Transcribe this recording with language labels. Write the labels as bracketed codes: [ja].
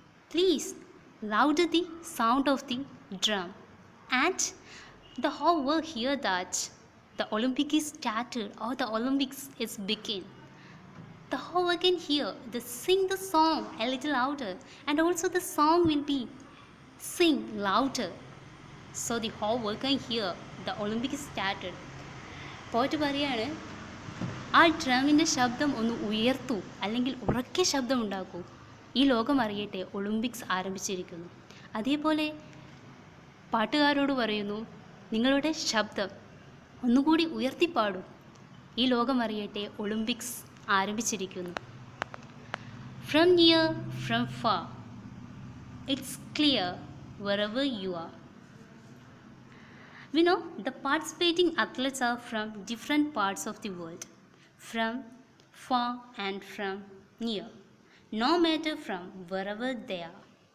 [en] Please louder the sound of the drum, and the whole world hear that the Olympic is started or the Olympics is begin. The whole world can hear. They sing the song a little louder, and also the song will be sing louder so the whole world can hear the Olympic is started. [ml] പോയിട്ട് പറയാണ്, ആ ഡ്രമിൻ്റെ ശബ്ദം ഒന്ന് ഉയർത്തൂ, അല്ലെങ്കിൽ ഉറക്കെ ശബ്ദം ഉണ്ടാക്കൂ, ഈ ലോകം അറിയട്ടെ ഒളിമ്പിക്സ് ആരംഭിച്ചിരിക്കുന്നു. അതേപോലെ പാട്ടുകാരോട് പറയുന്നു, നിങ്ങളുടെ ശബ്ദം ഒന്നുകൂടി ഉയർത്തിപ്പാടൂ, ഈ ലോകം അറിയട്ടെ ഒളിമ്പിക്സ് ആരംഭിച്ചിരിക്കുന്നു. [en] From near, from far, it's clear wherever you are. We know the participating athletes are from different parts of the world, from far and from near, no matter from wherever they are.